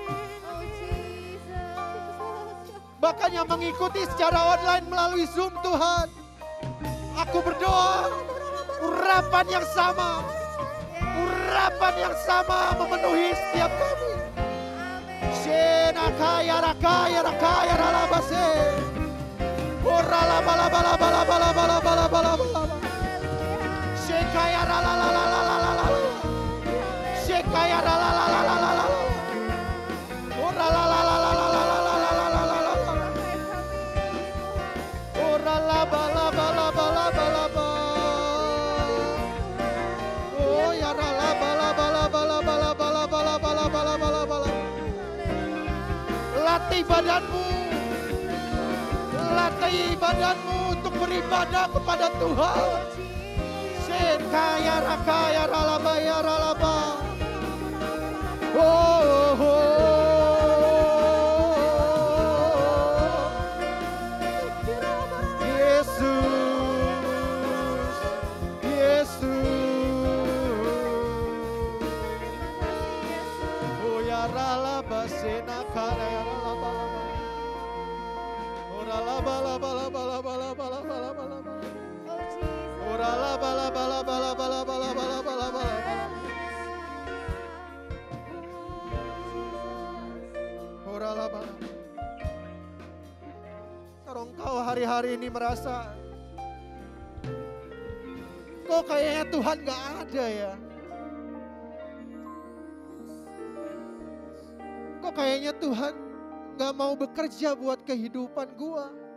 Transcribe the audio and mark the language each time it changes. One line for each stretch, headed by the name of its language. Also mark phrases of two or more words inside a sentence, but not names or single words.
Indonesian: Bahkan yang mengikuti secara online melalui Zoom Tuhan. Aku berdoa urapan yang sama, harapan yang sama memenuhi setiap kami. Shena kaya rakaya rakaya ralabase. Orala bala bala bala bala bala bala bala bala. Shekaya rala la la la la la la. Shekaya rala la la la la la. Orala la la la la la la la la la la la. Orala bala bala bala bala bala. Oh ya rala bala bala bala bala bala bala bala bala bala bala. Latih badanmu. Latih badanmu untuk beribadah kepada Tuhan. Kaya rakaya ralaba ya ralaba. Oh, oh, Yesus, Yesus. Oh ya ralaba sena kara ya ralaba. Oh ralaba laba laba laba laba laba laba laba. Orala bala bala bala bala bala bala bala bala. Orala bala. Kalau engkau hari-hari ini merasa kok kayaknya Tuhan gak ada ya. Kok kayaknya Tuhan gak mau bekerja buat kehidupan gua.